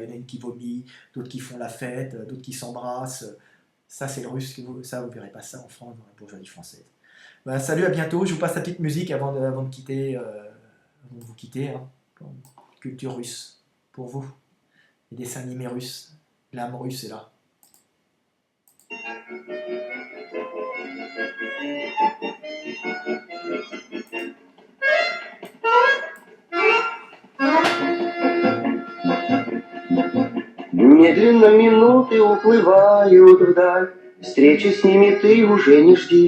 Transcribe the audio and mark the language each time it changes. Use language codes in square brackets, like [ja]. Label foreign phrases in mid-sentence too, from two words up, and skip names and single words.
[fr] Il y en a une qui vomit, d'autres qui font la fête, d'autres qui s'embrassent. Ça, c'est le russe, ça, vous verrez pas ça en France, dans la bourgeoisie française. Ben, salut, à bientôt. Je vous passe la petite musique avant de quitter, avant de vous quitter, hein. Culture russe, pour vous. Les dessins animés russes, l'âme russe est là. [ru] Медленно минуты уплывают вдаль, встречи с ними ты уже не жди.